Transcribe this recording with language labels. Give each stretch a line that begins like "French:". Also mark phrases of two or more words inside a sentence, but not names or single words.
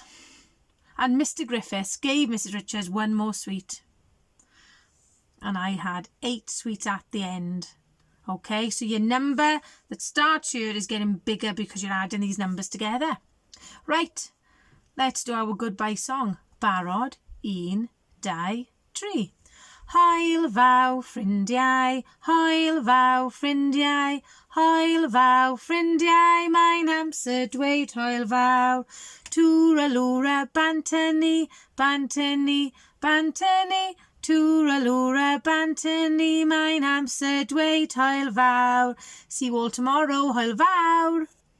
English: And Mr. Griffiths gave Mrs. Richards one more sweet. And I had 8 sweets at the end. Okay, so your number that starts here is getting bigger because you're adding these numbers together. Right, let's do our goodbye song.
Welsh: Barod, 1, 2, 3. Hwyl faw ffrindiau, hwyl faw ffrindiau, hwyl faw ffrindiau, mae'n amser dweud hwyl faw. Tŵra-lŵra bantynni, bantynni, bantynni, tŵra-lŵra bantynni, mae'n amser dweud hwyl fawr.
English: See you all tomorrow,
Welsh: hwyl fawr.